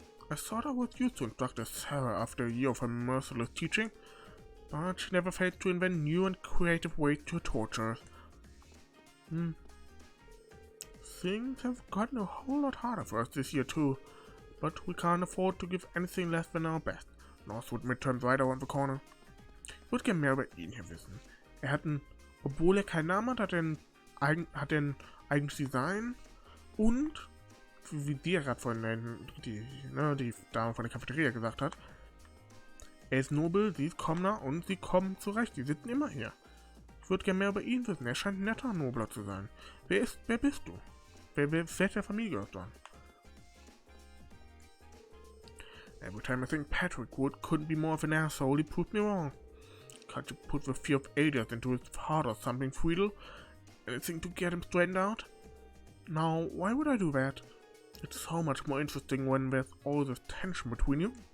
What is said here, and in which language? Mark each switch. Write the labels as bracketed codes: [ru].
[en] I thought I was used to Instructor Sarah after a year of her merciless teaching, but she never failed to invent new and creative ways to torture us. Things have gotten a whole lot harder for us this year too, but we can't afford to give anything less than our best. Northwood Midterms right around the corner. [de] Ich würde gerne mehr über ihn hier wissen. Obwohl er keinen Namen hat, hat er ein eigenes Design und, wie die gerade vorhin die Dame von der Cafeteria gesagt hat, er ist nobel, sie ist Kommoner und sie kommen zurecht, sie sitzen immer hier. Ich würde gerne mehr über ihn wissen, er scheint ein netter Nobler zu sein. Wer bist du? Welcher Familie gehört du an? [en] Every time I think Patrick couldn't be more of an asshole, he proved me wrong. Can't you put the fear of aliens into his heart or something, Friedel? Anything to get him straightened out? Now, why would I do that? It's so much more interesting when there's all this tension between you.